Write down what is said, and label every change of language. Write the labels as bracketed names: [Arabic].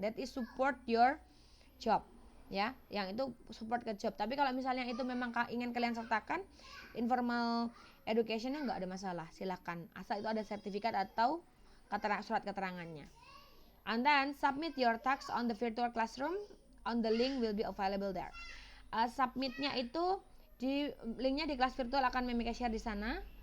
[English] That is support your job. [Indonesian] Ya, yang itu support ke job. Tapi kalau misalnya itu memang ingin kalian sertakan informal educationnya, nggak ada masalah, silahkan, asal itu ada sertifikat atau surat keterangannya. [English] and then submit your task on the virtual classroom. On the link will be available there. [Indonesian] Submitnya itu di linknya di kelas virtual akan Mimi share di sana.